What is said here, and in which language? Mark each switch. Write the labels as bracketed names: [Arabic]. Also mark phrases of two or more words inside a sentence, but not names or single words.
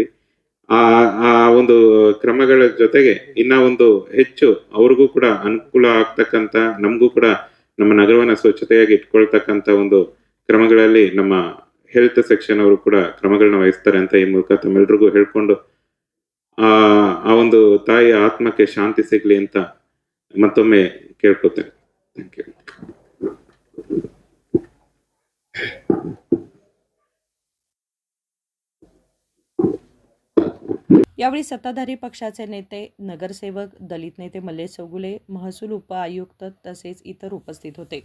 [Kannada] ಆ ಒಂದು ಕ್ರಮಗಳ ಜೊತೆಗೆ ಇನ್ನ ಒಂದು ಹೆಚ್ಚು ಅವ್ರಿಗೂ ಕೂಡ ಅನುಕೂಲ ಆಗ್ತಕ್ಕಂತ, ನಮಗೂ ಕೂಡ ನಮ್ಮ ನಗರವನ್ನ ಸ್ವಚ್ಛತೆಯಾಗಿ ಇಟ್ಕೊಳ್ತಕ್ಕಂತ ಒಂದು ಕ್ರಮಗಳಲ್ಲಿ ನಮ್ಮ [English] health section [Kannada] ಅವರು ಕೂಡ ಕ್ರಮಗಳನ್ನ ವಹಿಸ್ತಾರೆ ಅಂತ ಈ ಮೂಲಕ ತಮ್ಮೆಲ್ರಿಗೂ ಹೇಳ್ಕೊಂಡು ಆ ಒಂದು ತಾಯಿಯ ಆತ್ಮಕ್ಕೆ ಶಾಂತಿ ಸಿಗ್ಲಿ ಅಂತ ಮತ್ತೊಮ್ಮೆ ಕೇಳ್ಕೊತೇನೆ. [English] thank you. [Marathi] यावेळी सत्ताधारी पक्षाचे नेते, नगरसेवक, दलित नेते मल्लेश चौगुले, महसूल उपायुक्त तसेच इतर उपस्थित होते.